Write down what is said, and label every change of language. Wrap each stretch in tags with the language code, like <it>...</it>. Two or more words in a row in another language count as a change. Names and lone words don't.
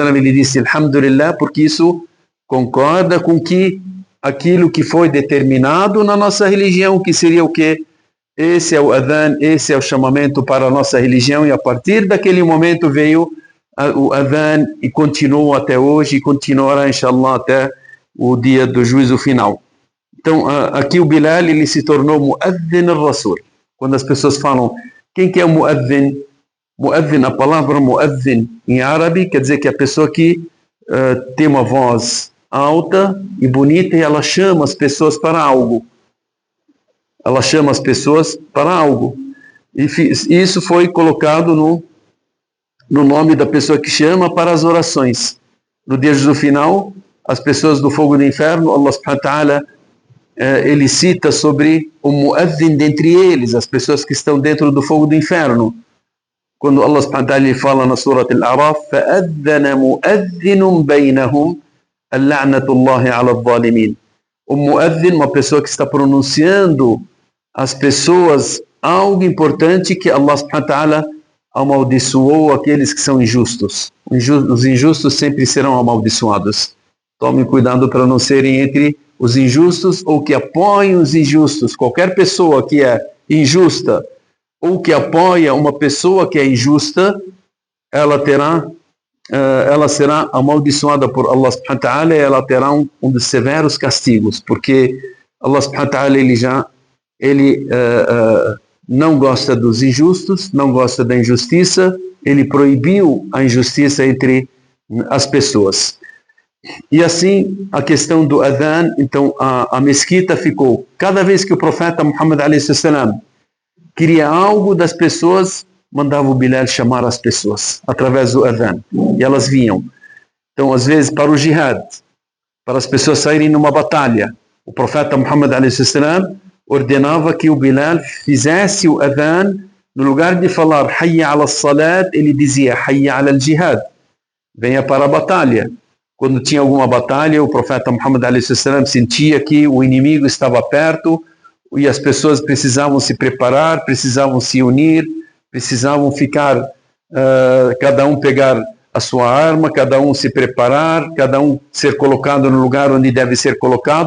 <pt>ele disse, alhamdulillah, porque isso concorda com que aquilo que foi determinado na nossa religião, que seria o quê? Esse é o adhan, esse é o chamamento para a nossa religião, e a partir daquele momento veio o adhan e continuou até hoje e continuará, inshallah, até o dia do juízo final. Então, aqui o Bilal, ele se tornou</pt> <ar>مؤذن الرسول.</ar> <pt>Quando as pessoas falam, quem que é o mu'adhin? Mu'adhin, a palavra mu'adhin em árabe quer dizer que é a pessoa que tem uma voz alta e bonita e ela chama as pessoas para algo. Ela chama as pessoas para algo. E isso foi colocado no nome da pessoa que chama para as orações. No dia do final, as pessoas do fogo do inferno,</pt> <ar>الله سبحانه وتعالى,</ar> <pt>ele cita sobre o mu'adhin dentre eles, as pessoas que estão dentro do fogo do inferno. Quando Allah</pt> <ar>سبحانه وتعالى</ar> <pt>fala na Surat Al-A'raf,</pt> <ar>فَأَذَّنَ مُؤَذِّنٌ بَيْنَهُمْ اللَّعْنَةُ اللَّهِ عَلَى الظَّالِمِينَ.</ar> <pt>O mu'adhin, uma pessoa que está pronunciando às pessoas algo importante que Allah</pt> <ar>سبحانه وتعالى</ar> <pt>amaldiçoou aqueles que são injustos. Os injustos sempre serão amaldiçoados. Tomem cuidado para não serem entre os injustos ou que apoiem os injustos. Qualquer pessoa que é injusta ou que apoia uma pessoa que é injusta, ela será amaldiçoada por Allah</pt> <ar>سبحانه وتعالى</ar> <pt>e ela terá um dos severos castigos, porque Allah</pt> <ar>سبحانه وتعالى</ar> <pt>ele não gosta dos injustos, não gosta da injustiça, ele proibiu a injustiça entre as pessoas. E assim, a questão do adhan, então a mesquita ficou, cada vez que o profeta Muhammad a.s. queria algo das pessoas, mandava o Bilal chamar as pessoas, através do adhan, e elas vinham. Então, às vezes, para o jihad, para as pessoas saírem numa batalha, o profeta Muhammad a.s. ordenava que o Bilal fizesse o adhan, no lugar de falar</pt> <ar>حي على الصلاة,</ar> <pt>ele dizia</pt> <ar>حي على الجهاد,</ar> <pt>venha para a batalha. Quando tinha alguma batalha, o profeta Muhammad a.s. sentia que o inimigo estava perto e as pessoas precisavam se preparar, precisavam se unir, precisavam ficar, cada um pegar a sua arma, cada um se preparar, cada um ser colocado no lugar onde deve ser colocado.</pt>